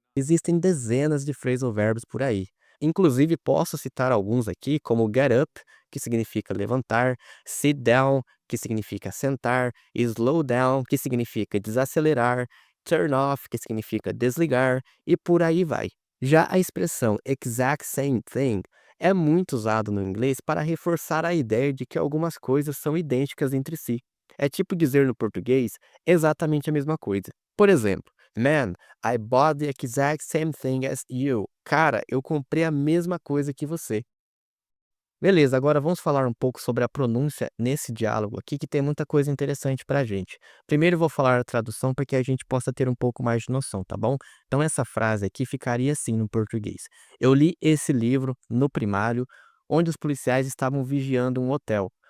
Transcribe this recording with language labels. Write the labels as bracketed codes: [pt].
[pt] Existem dezenas de phrasal verbs por aí. Inclusive, posso citar alguns aqui, como get up, que significa levantar, sit down, que significa sentar, slow down, que significa desacelerar, turn off, que significa desligar, e por aí vai. Já a expressão exact same thing é muito usado no inglês para reforçar a ideia de que algumas coisas são idênticas entre si. É tipo dizer no português exatamente a mesma coisa. [en] Por exemplo, Man, I bought the exact same thing as you. [pt] Cara, eu comprei a mesma coisa que você. Beleza, agora vamos falar um pouco sobre a pronúncia nesse diálogo aqui, que tem muita coisa interessante pra gente. Primeiro eu vou falar a tradução para que a gente possa ter um pouco mais de noção, tá bom? Então essa frase aqui ficaria assim no português. Eu li esse livro no primário, onde os policiais estavam vigiando um hotel.